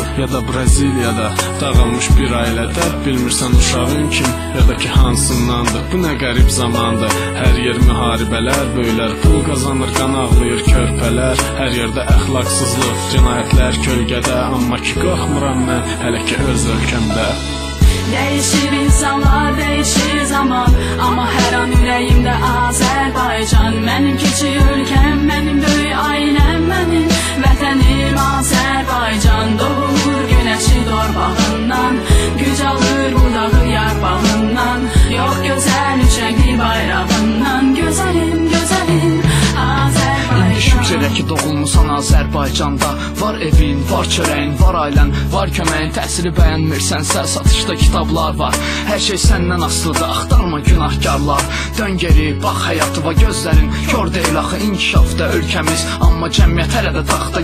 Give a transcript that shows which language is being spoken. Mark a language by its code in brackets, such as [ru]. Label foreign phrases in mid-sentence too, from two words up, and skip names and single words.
[az] Ya da Braziliyada dağılmış bir ailədə, bilmirsən uşağın kim, ya da ki hansındandır. Bu nə qərib zamandır, hər yer müharibələr, böylər pul qazanır, qan ağlayır körpələr. Hər yerdə əxlaqsızlıq, cinayətlər kölgədə, amma ki qorxmuram mən hələ ki öz ölkəmdə. [tr] Değişir insanlar, değişir zaman, ama her an yüreğimde Azerbaycan. Benim küçük ülkem, benim büyük ailem, benim vətənim Azerbaycan. Doğur güneşi torpağından, güc alır budağı yarpağından. Yok güzel üçenkli bayrağından, güzelim güzelim Azerbaycan. [az] Şükür elə ki doğulmusan Azərbaycanda, var evin, var çörəyin, var ailən, var köməyin. Təhsili bəyənmirsənsə satışda kitablar var, hər şey səndən asılıdır, axtarma günahkarlar. Dön geri, bax həyatıva gözlərin kör deyil axı, inkişafda ölkəmiz, amma cəmiyyət hələ də taxta.